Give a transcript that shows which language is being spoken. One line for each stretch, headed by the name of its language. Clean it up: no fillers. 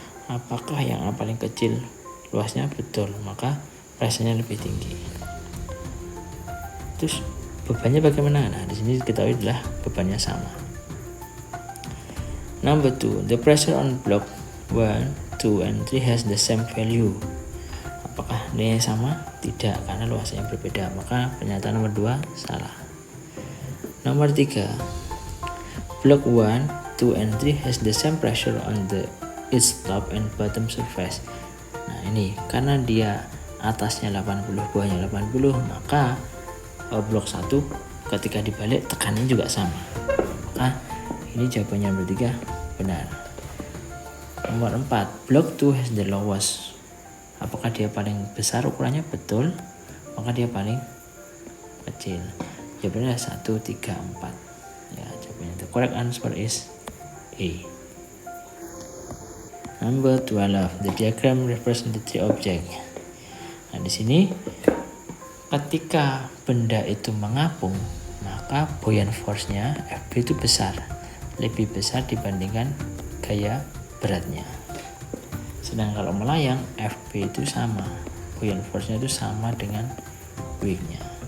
Indonesian: Apakah yang A paling kecil luasnya? Betul, maka pressure-nya lebih tinggi. Terus bebannya bagaimana? Nah, di sini diketahui adalah bebannya sama.
English: Number 2, the pressure on block 1, 2, and 3 has the same value.
Indonesian: Apakah nilainya sama? Tidak, karena luasnya berbeda. Maka pernyataan nomor 2 salah. Nomor 3,
English: block 1, 2, and 3 has the same pressure on the its top and bottom surface.
Indonesian: Nah, ini karena dia atasnya 80, bawahnya 80, maka blok 1 ketika dibalik tekanannya juga sama. Maka ini jawabannya nomor 3 benar. Nomor 4,
English: block 2 has the lowest.
Indonesian: Apakah dia paling besar ukurannya? Betul, maka dia paling kecil. Jawabannya 1, 3, 4. Ya, jawabannya
English: the correct answer is A. Number 12, the diagram represents the three object.
Indonesian: Nah, di sini ketika benda itu mengapung, maka buoyant force-nya Fb itu besar, lebih besar dibandingkan gaya beratnya. Sedang kalau melayang, Fb itu sama, buoyant force-nya itu sama dengan wake-nya.